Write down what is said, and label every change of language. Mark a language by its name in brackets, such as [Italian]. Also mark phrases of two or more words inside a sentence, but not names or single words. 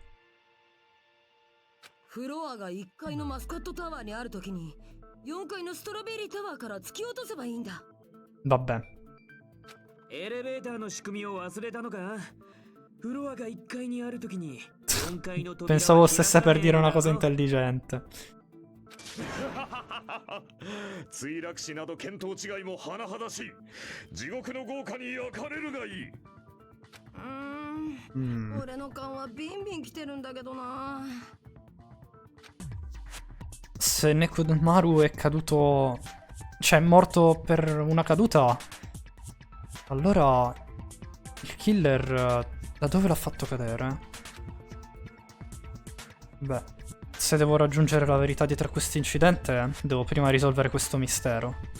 [Japanese] フロアが1階のマスカットタワーにあるときに4階のストロベリータワーから突き落とせばいいんだ。 [Italian] Vabbè. [Japanese] エレベーターの仕組みを忘れたのか？フロアが1階にあるときに4階の扉 [Italian] Pensavo stesse per dire una cosa intelligente. [Japanese] 墜落死など見当違いも甚だしい。地獄の豪華に焼かれるがいい。俺の勘はビンビン来てるんだけどな。 [Italian] Se Nekomaru è caduto... cioè è morto per una caduta, allora il killer da dove l'ha fatto cadere? Beh, se devo raggiungere la verità dietro a questo incidente, devo prima risolvere questo mistero.